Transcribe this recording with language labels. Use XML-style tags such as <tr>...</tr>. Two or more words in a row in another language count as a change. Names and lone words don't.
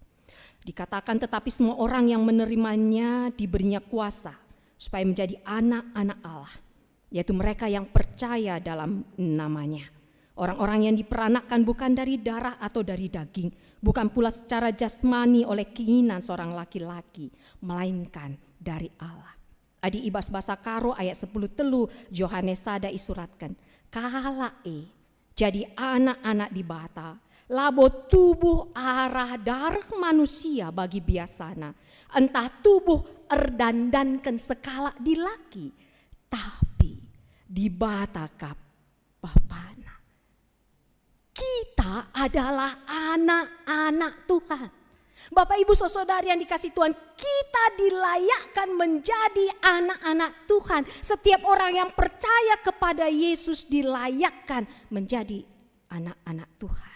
<id>Dikatakan tetapi semua orang yang menerimanya diberinya kuasa supaya menjadi anak-anak Allah, yaitu mereka yang percaya dalam namanya. Orang-orang yang diperanakkan bukan dari darah atau dari daging, bukan pula secara jasmani oleh keinginan seorang laki-laki, melainkan dari Allah.</id> <btx>Adi ibas bahasa karo ayat 10 telu Yohanes sada isuratkan. Kalae jadi anak-anak di bata, labo tubuh arah darah manusia bagi biasana. Entah tubuh erdandankan sekala di laki, tapi di bata kap bapana.</btx> <id>Kita adalah anak-anak Tuhan. Bapak Ibu saudara yang dikasih Tuhan, kita dilayakkan menjadi anak-anak Tuhan. Setiap orang yang percaya kepada Yesus dilayakkan menjadi anak-anak Tuhan.</id>